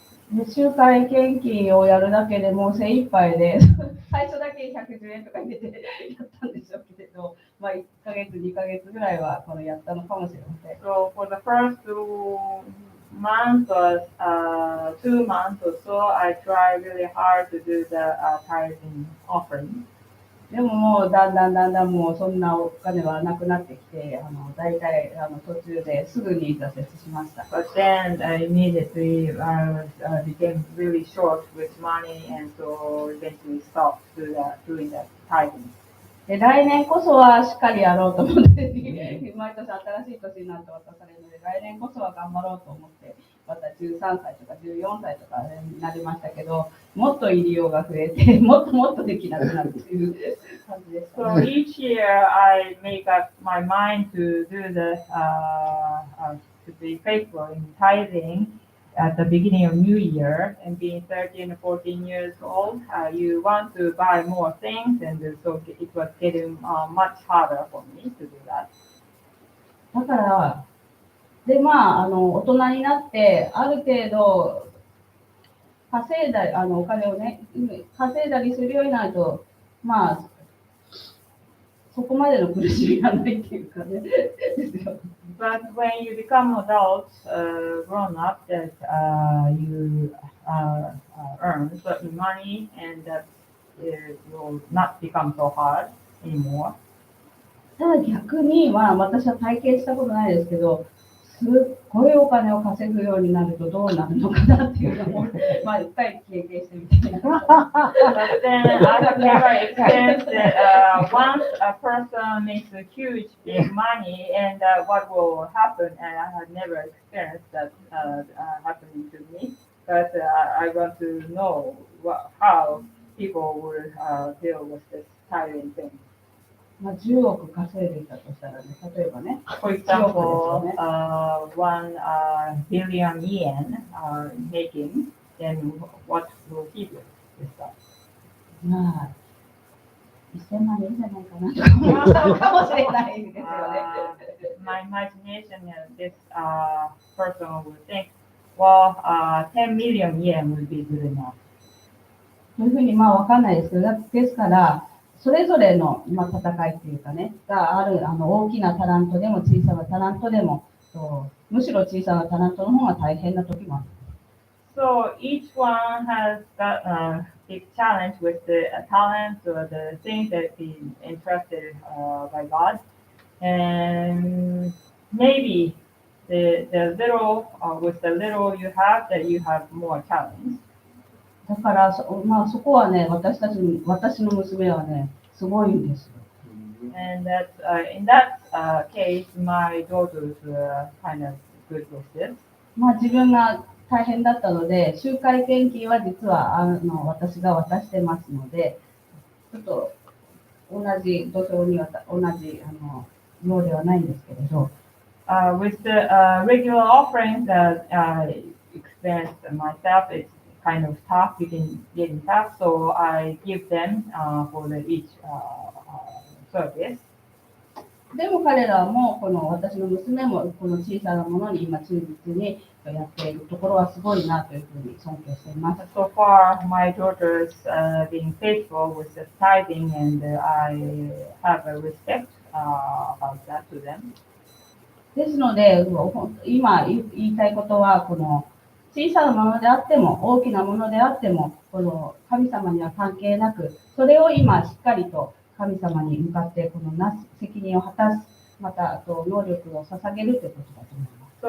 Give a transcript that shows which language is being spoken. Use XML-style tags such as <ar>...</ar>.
<ja>で、集会献金をやるだけでもう精一杯で、最初だけ110円とか入れてやったんでしょうけれど、まあ1ヶ月、2ヶ月ぐらいはやったのかもしれません。</ja> <en>So for the first 2 months or 2 months or so, I tried really hard to do the tithing offering.</en> <ja>でももうだんだんもうそんなお金はなくなってきて、大体途中ですぐに挫折しました。</ja> <en>But then immediately I became really short with money, and so eventually stopped doing that tithing.</en> <ja>で、来年こそはしっかりやろうと思って、毎年新しい年になって渡されるので、来年こそは頑張ろうと思って、また13歳とか14歳とかになりましたけど、もっと入りようが増えて、もっとできなくなるっていう感じでした。</ja> <en>So each year I make up my mind to do to be faithful in tithing. At the beginning of New Year, and being 13 or 14 years old, you want to buy more things, and so it was getting much harder for me to do that.</en> <ja>だから、で、まあ、大人になって、ある程度、稼いだり、お金をね、稼いだりするようになると、まあ、そこまでの苦しみがないっていうかね。ですよ。</ja> <en>But when you become adults, grown up, that you earn certain money, and that it will not become so hard anymore.</en> <ja>ただ逆に、まあ私は体験したことないですけど、すっごいお金を稼ぐようになるとどうなるのかなっていうのも、まあ一回経験してみたいな。</ja> <en>But then I have never experienced that once a person makes a huge big money, and what will happen, and I have never experienced that happening to me. But I want to know how people will deal with this tiring thing.</en> <ja>まあ10億稼いでいたとしたらね、例えばね。</ja> <en>For example, 1 billion yen making. then what will he do with that?</en> <ja>まあ、1000万円じゃないかなとか思うかもしれないですよね。</ja> <en>My imagination is this person will think, well, 10 million yen would be good enough.</en> <ja>というふうにまあわかんないですけど、ですから、それぞれの、まあ、戦いっていうかね、がある大きなタラントでも小さなタラントでも、むしろ小さなタラントの方が大変な時もある。</ja> <en>So each one has got a big challenge with the talents or the things that been entrusted by God, and maybe the little with the little you have more challenge.</en> <ja>だからまあ、そこはね、私の娘はね、すごいんですよ。</ja> <en>And that in that case, my daughters were kind of good with this.</en> <ja>まあ、自分が大変だったので、集会献金は実は私が渡してますので、ちょっと同じ土俵には同じ量ではないんですけれど、</ja> <en>With the regular offerings that I experienced myself, it's kind of tough, getting tough, so I give them for each service.</en> <ja>でも彼らも私の娘もこの小さなものに今忠実にやっているところはすごいなというふうに尊敬しています。</ja> <en>So far, my daughters being faithful with the tithing, and I have a respect about that to them.</en> <ja>ですので、今言いたいことは、この小さなものであっても、大きなものであっても、この神様には関係なく、それを今しっかりと神様に向かってこの責任を果たす、また能力を捧げるということだと思います。</ja>